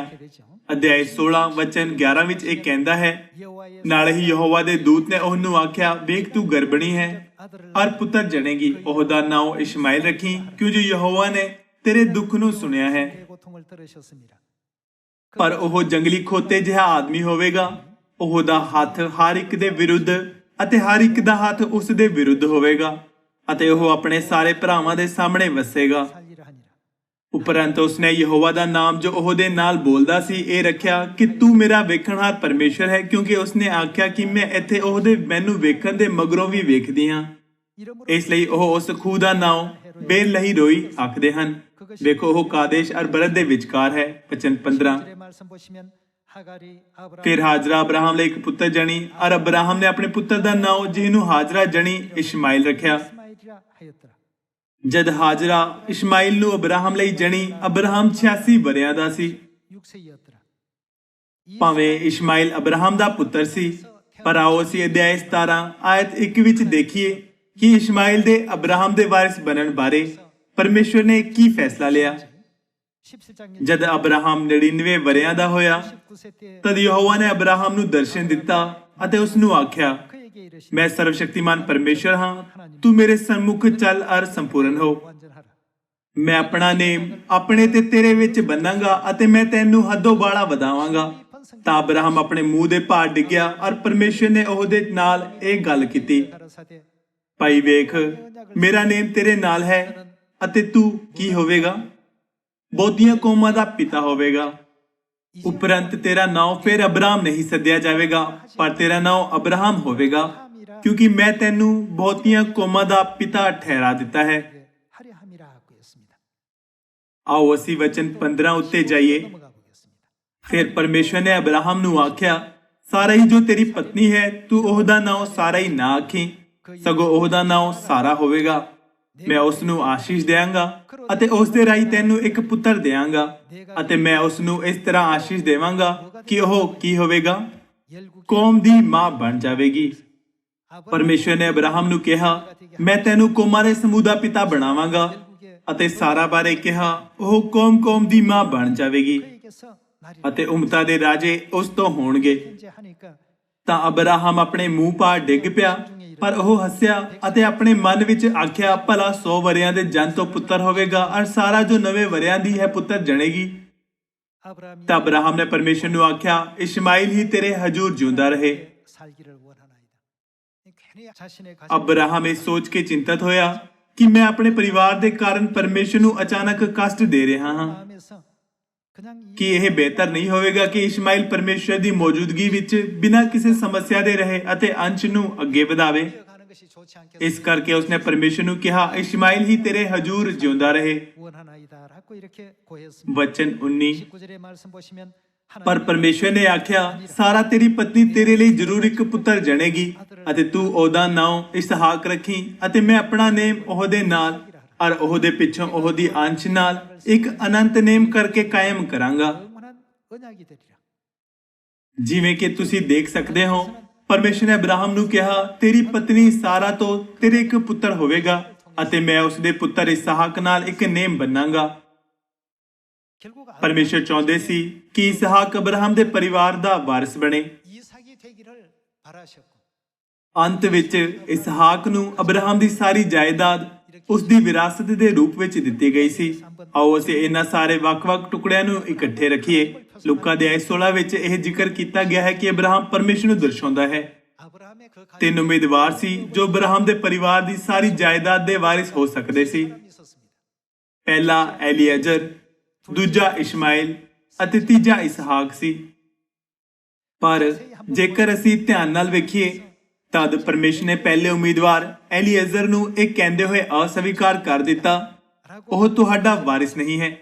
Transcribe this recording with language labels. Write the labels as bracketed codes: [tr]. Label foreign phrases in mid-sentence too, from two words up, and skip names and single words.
[pa] ਅਧਿਆਇ 16 ਵਚਨ 11 ਵਿੱਚ ਇਹ ਕਹਿੰਦਾ ਹੈ, ਨਾਲੇ ਹੀ ਯਹੋਵਾ ਦੇ ਦੂਤ ਨੇ ਉਹਨੂੰ ਆਖਿਆ, ਵੇਖ ਤੂੰ ਗਰਭਣੀ ਹੈ ਔਰ ਪੁੱਤਰ ਜਣੇਗੀ, ਉਹਦਾ ਨਾਮ ਇਸ਼ਮਾਈਲ ਰੱਖੀ, ਕਿਉਂ ਜੋ ਯਹੋਵਾ ਨੇ ਤੇਰੇ ਦੁੱਖ ਨੂੰ ਸੁਣਿਆ ਹੈ। ਪਰ ਉਹ ਜੰਗਲੀ ਖੋਤੇ ਜਿਹਾ ਆਦਮੀ ਹੋਵੇਗਾ, ਉਹਦਾ ਹੱਥ ਹਰ ਇੱਕ ਦੇ ਵਿਰੁੱਧ ਅਤੇ ਹਰ ਇੱਕ ਦਾ ਹੱਥ ਉਸ ਦੇ ਵਿਰੁੱਧ ਹੋਵੇਗਾ ਅਤੇ ਉਹ ਆਪਣੇ ਸਾਰੇ ਭਰਾਵਾਂ ਦੇ ਸਾਹਮਣੇ ਵਸੇਗਾ। [ko] 살리라 하니라। [pa] ਉਪਰੰਤ ਉਸਨੇ ਯਹੋਵਾ ਦਾ ਨਾਮ ਜੋ ਉਹਦੇ ਨਾਲ ਬੋਲਦਾ ਸੀ ਇਹ ਰੱਖਿਆ ਕਿ ਤੂੰ ਮੇਰਾ ਵੇਖਣਹਾਰ ਪਰਮੇਸ਼ਰ ਹੈ, ਕਿਉਂਕਿ ਉਸਨੇ ਆਖਿਆ ਕਿ ਮੈਂ ਇੱਥੇ ਉਹਦੇ ਮੈਨੂੰ ਵੇਖਣ ਦੇ ਮਗਰੋਂ ਵੀ ਵੇਖਦੀ ਹਾਂ। [ko] 이름으로 [pa] ਇਸ ਲਈ ਉਹ ਉਸ ਖੂਹ ਦਾ ਨਾਮ ਬੇਰ ਰੋਈ ਆਖਦੇ ਹਨ। ਵੇਖੋ ਉਹ ਕਾਦੇਸ਼ ਅਰ ਬਰਦ ਦੇ ਵਿਚਕਾਰ ਹੈ। ਵਚਨ 15। [ko] 10절의 말씀 보시면 하갈이 아브라함 [pa] ਫਿਰ ਹਾਜਰਾ ਅਬਰਾਹਮ ਲਈ ਇੱਕ ਪੁੱਤਰ ਜਣੀ ਅਰ ਅਬਰਾਹਮ ਨੇ ਆਪਣੇ ਪੁੱਤਰ ਦਾ ਨਾਮ ਜਿਹਨੂੰ ਹਾਜਰਾ ਜਣੀ ਇਸ਼ਮਾਇਲ ਰੱਖਿਆ। [ko] 이스마엘이라 하였더라। [pa] ਜਦ ਹਾਜਰਾ ਇਸ਼ਮਾਇਲ ਨੂੰ ਅਬਰਾਹਮ ਲਈ ਜਣੀ, ਅਬਰਾਹਮ 86 ਵਰ੍ਹਿਆਂ ਦਾ ਸੀ। [ko] 6세였더라। [pa] ਭਾਵੇਂ ਇਸ਼ਮਾਇਲ ਅਬਰਾਹਮ ਦਾ ਪੁੱਤਰ ਸੀ, ਪਰ ਆਓ ਅਸੀਂ ਅਧਿਆਇ 17 ਆਇਤ 1 ਵਿੱਚ ਦੇਖੀਏ ਕਿ ਇਸ਼ਮਾਇਲ ਦੇ ਅਬਰਾਹਮ ਦੇ ਵਾਰਿਸ ਬਣਨ ਬਾਰੇ ਪਰਮੇਸ਼ਵਰ ਨੇ ਕੀ ਫੈਸਲਾ ਲਿਆ। [ko] 17장 [pa] ਜਦ ਅਬਰਾਹਮ 99 ਵਰ੍ਹਿਆਂ ਦਾ ਹੋਇਆ [ko] 19세 때 [pa] ਤਦ ਯਹੋਵਾ ਨੇ ਅਬਰਾਹਮ ਨੂੰ ਦਰਸ਼ਨ ਦਿੱਤਾ ਅਤੇ ਉਸ ਨੂੰ ਆਖਿਆ, [ko] 그에게 이르시되 [pa] ਮੈਂ ਸਰਵਸ਼ਕਤੀਮਾਨ ਪਰਮੇਸ਼ਰ ਹਾਂ, ਤੂੰ ਮੇਰੇ ਸਨਮੁਖ ਚੱਲ ਅਰ ਸੰਪੂਰਨ ਹੋ। [ko] 완전하라। [pa] ਮੈਂ ਆਪਣਾ ਨੇਮ ਆਪਣੇ ਤੇ ਤੇਰੇ ਵਿੱਚ ਬੰਨਾਂਗਾ ਅਤੇ ਮੈਂ ਤੈਨੂੰ ਹੱਦੋਂ ਬਾਲਾ ਵਧਾਵਾਂਗਾ। ਤਾਂ ਅਬਰਾਹਮ ਆਪਣੇ ਮੂੰਹ ਦੇ ਭਾਰ ਡਿੱਗਿਆ ਔਰ ਪਰਮੇਸ਼ਰ ਨੇ ਉਹਦੇ ਨਾਲ ਇਹ ਗੱਲ ਕੀਤੀ, [ko] 가라사대 [pa] ਭਾਈ ਵੇਖ ਮੇਰਾ ਨੇਮ ਤੇਰੇ ਨਾਲ ਹੈ ਅਤੇ ਤੂੰ ਕੀ ਹੋਵੇਗਾ? ਬਹੁਤੀਆਂ ਕੌਮਾਂ ਦਾ ਪਿਤਾ ਹੋਵੇਗਾ। ਉਪਰੰਤ ਤੇਰਾ ਨਾਮ ਫਿਰ ਅਬਰਾਮ ਨਹੀਂ ਸੱਦਿਆ ਜਾਵੇਗਾ, ਪਰ ਤੇਰਾ ਨਾਮ ਅਬਰਾਹਮ ਹੋਵੇਗਾ, ਕਿਉਂਕਿ ਮੈਂ ਤੈਨੂੰ ਬਹੁਤੀਆਂ ਕੌਮਾਂ ਦਾ ਪਿਤਾ ਠਹਿਰਾ ਦਿੱਤਾ ਹੈ। [ko] 하려함이라 하고 했습니다। [pa] ਆਓ ਅਸੀਂ ਵਚਨ 15 ਉੱਤੇ ਜਾਈਏ। [ko] 넘어가 보겠습니다। [pa] ਫਿਰ ਪਰਮੇਸ਼ਰ ਨੇ ਅਬਰਾਹਮ ਨੂੰ ਆਖਿਆ, ਸਾਰਾਈ ਜੋ ਤੇਰੀ ਪਤਨੀ ਹੈ ਤੂੰ ਉਹਦਾ ਨਾਮ ਸਾਰਾਈ ਨਾ ਆਖੀ, ਸਗੋਂ ਉਹਦਾ ਨਾਮ ਸਾਰਾ ਹੋਵੇਗਾ। ਮੈਂ ਉਸ ਨੂੰ ਆਸ਼ੀਸ਼ ਦੇਵਾਂਗਾ ਅਤੇ ਉਸ ਦੇ ਰਾਹੀਂ ਤੈਨੂੰ ਇੱਕ ਪੁੱਤਰ ਦੇਵਾਂਗਾ ਅਤੇ ਮੈਂ ਉਸ ਨੂੰ ਇਸ ਤਰ੍ਹਾਂ ਆਸ਼ੀਸ਼ ਦੇਵਾਂਗਾ ਕਿ ਉਹ ਕੀ ਹੋਵੇਗਾ? [ko] 열국의 [pa] ਕੌਮ ਦੀ ਮਾਂ ਬਣ ਜਾਵੇਗੀ। ਪਰਮੇਸ਼ਰ ਨੇ ਅਬਰਾਹਮ ਨੂੰ ਕਿਹਾ, ਮੈਂ ਤੈਨੂੰ ਕੌਮਾਂ ਦੇ ਸਮੂਹ ਦਾ ਪਿਤਾ ਬਣਾਵਾਂਗਾ ਅਤੇ ਸਾਰਾ ਬਾਰੇ ਕਿਹਾ ਉਹ ਕੌਮ ਦੀ ਮਾਂ ਬਣ ਜਾਵੇਗੀ [ko] 그에게서 나리를 [pa] ਅਤੇ ਉਮਤਾਂ ਦੇ ਰਾਜੇ ਉਸ ਤੋਂ ਹੋਣਗੇ। [ko] 현재 하니까 [pa] ਤਾਂ ਅਬਰਾਹਮ ਆਪਣੇ ਮੂੰਹ ਪਾਰ ਡਿੱਗ ਪਿਆ, ਪਰ ਉਹ ਹੱਸਿਆ ਅਤੇ ਆਪਣੇ ਮਨ ਵਿੱਚ ਆਖਿਆ, ਭਲਾ 100 ਵਰ੍ਹਿਆਂ ਦੇ ਜਨ ਤੋਂ ਪੁੱਤਰ ਹੋਵੇਗਾ ਔਰ ਸਾਰਾ ਜੋ 90 ਵਰ੍ਹਿਆਂ ਦੀ ਹੈ ਪੁੱਤਰ ਜਣੇਗੀ। [ko] 아브라함이 [pa] ਤਾਂ ਅਬਰਾਹਮ ਨੇ ਪਰਮੇਸ਼ਰ ਨੂੰ ਆਖਿਆ, ਇਸ਼ਮਾਇਲ ਹੀ ਤੇਰੇ ਹਜ਼ੂਰ ਜਿਉਂਦਾ ਰਹੇ। [ko] 살기를 원하나이다। 괜히 자신의 가정 [pa] ਅਬਰਾਹਮ ਇਹ ਸੋਚ ਕੇ ਚਿੰਤਤ ਹੋਇਆ ਕਿ ਮੈਂ ਆਪਣੇ ਪਰਿਵਾਰ ਦੇ ਕਾਰਨ ਪਰਮੇਸ਼ਰ ਨੂੰ ਅਚਾਨਕ ਕਸ਼ਟ ਦੇ ਰਿਹਾ ਹਾਂ। [ko] 마음에서 그냥 [pa] ਕਿ ਇਹ ਬਿਹਤਰ ਨਹੀਂ ਹੋਵੇਗਾ ਕਿ ਇਸ਼ਮਾਇਲ ਪਰਮੇਸ਼ਰ ਦੀ ਮੌਜੂਦਗੀ ਵਿੱਚ ਬਿਨਾਂ ਕਿਸੇ ਸਮੱਸਿਆ ਦੇ ਰਹੇ ਅਤੇ ਅੰਸ਼ ਨੂੰ ਅੱਗੇ ਵਧਾਵੇ। [ko] 가는 것이 좋지 않겠어? [pa] ਇਸ ਕਰਕੇ ਉਸਨੇ ਪਰਮੇਸ਼ਰ ਨੂੰ ਕਿਹਾ, ਇਸ਼ਮਾਇਲ ਹੀ ਤੇਰੇ ਹਜ਼ੂਰ ਜਿਉਂਦਾ ਰਹੇ। [ko] 원하나이다라고 이렇게 고했습니다। [pa] ਵਚਨ 19। [ko] 19절의 말씀 보시면 [pa] ਪਰ ਪਰਮੇਸ਼ਰ ਨੇ ਆਖਿਆ, ਸਾਰਾ ਤੇਰੀ ਪਤਨੀ ਤੇਰੇ ਲਈ ਜ਼ਰੂਰ ਇੱਕ ਪੁੱਤਰ ਜਣੇਗੀ ਅਤੇ ਤੂੰ ਉਹਦਾ ਨਾਮ ਇਸਹਾਕ ਰੱਖੀ ਅਤੇ ਮੈਂ ਆਪਣਾ ਨੇਮ ਉਹਦੇ ਨਾਲ ਔਰ ਉਹਦੇ ਪਿੱਛੋਂ ਉਹਦੀ ਅੰਸ਼ ਨਾਲ ਇੱਕ ਅਨੰਤ ਨੇਮ ਕਰਕੇ ਕਾਇਮ ਕਰਾਂਗਾ। [ko] 영원한 언약이 되리라। [pa] ਜਿਵੇਂ ਕਿ ਤੁਸੀਂ ਦੇਖ ਸਕਦੇ ਹੋ, ਪਰਮੇਸ਼ਰ ਨੇ ਅਬਰਾਹਮ ਨੂੰ ਕਿਹਾ, ਤੇਰੀ ਪਤਨੀ ਸਾਰਾ ਤੋਂ ਤੇਰੇ ਇੱਕ ਪੁੱਤਰ ਹੋਵੇਗਾ ਅਤੇ ਮੈਂ ਉਸ ਦੇ ਪੁੱਤਰ ਇਸਹਾਕ ਨਾਲ ਇੱਕ ਨੇਮ ਬੰਨਾਂਗਾ। [ko] 결국 [pa] ਪਰਮੇਸ਼ਰ ਚਾਹੁੰਦੇ ਸੀ ਕਿ ਇਸਹਾਕ ਅਬਰਾਹਮ ਦੇ ਪਰਿਵਾਰ ਦਾ ਵਾਰਿਸ ਬਣੇ। [ko] 이삭이 되기를 바라셨고 [pa] ਅੰਤ ਵਿੱਚ ਇਸਹਾਕ ਨੂੰ ਅਬਰਾਹਮ ਦੀ ਸਾਰੀ ਜਾਇਦਾਦ ਉਸ ਦੀ ਵਿਰਾਸਤ ਦੇ ਰੂਪ ਵਿੱਚ ਦਿੱਤੀ ਗਈ ਸੀ। ਆਓ ਅਸੀਂ ਇਹਨਾਂ ਸਾਰੇ ਵੱਖ-ਵੱਖ ਟੁਕੜਿਆਂ ਨੂੰ ਇਕੱਠੇ ਰੱਖੀਏ। ਲੂਕਾ ਦੇ ਅਧਿਆਇ 16 ਵਿੱਚ ਇਹ ਜ਼ਿਕਰ ਕੀਤਾ ਗਿਆ ਹੈ ਕਿ ਅਬਰਾਹਮ ਪਰਮੇਸ਼ਰ ਨੂੰ ਦਰਸਾਉਂਦਾ ਹੈ। [ko] 아브라함의 그 가정에 [pa] 3 ਉਮੀਦਵਾਰ ਸੀ ਜੋ ਅਬਰਾਹਮ ਦੇ ਪਰਿਵਾਰ ਦੀ ਸਾਰੀ ਜਾਇਦਾਦ ਦੇ ਵਾਰਿਸ ਹੋ ਸਕਦੇ ਸੀ। [ko] 있었습니다। [pa] ਪਹਿਲਾ ਐਲੀਐਜ਼ਰ, ਦੂਜਾ ਇਸ਼ਮਾਇਲ ਅਤੇ ਤੀਜਾ ਇਸਹਾਕ ਸੀ। ਪਰ ਜੇਕਰ ਅਸੀਂ ਧਿਆਨ ਨਾਲ ਵੇਖੀਏ ਤਦ ਪਰਮੇਸ਼ਰ ਨੇ ਪਹਿਲੇ ਉਮੀਦਵਾਰ ਐਲੀਐਜ਼ਰ ਨੂੰ ਇਹ ਕਹਿੰਦੇ ਹੋਏ ਅਸਵੀਕਾਰ ਕਰ ਦਿੱਤਾ, ਉਹ ਤੁਹਾਡਾ ਵਾਰਿਸ ਨਹੀਂ ਹੈ।